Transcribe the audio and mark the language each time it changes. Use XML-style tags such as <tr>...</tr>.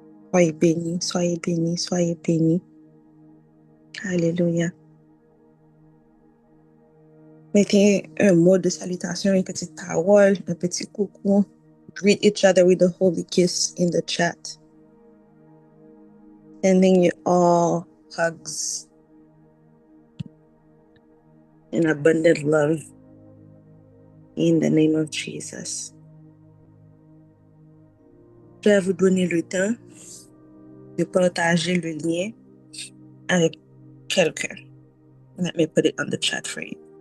<fr>Soyez bénis, soyez bénis, soyez bénis. Alléluia. Mettez un mot de salutation, une petite parole, un petit coucou.</fr> <en>Greet each other with a holy kiss in the chat. Sending you all hugs and abundant love in the name of Jesus.</en> <fr>Je vais vous donner le temps de partager le lien avec quelqu'un.</fr> <en>Let me put it on the chat for you.</en>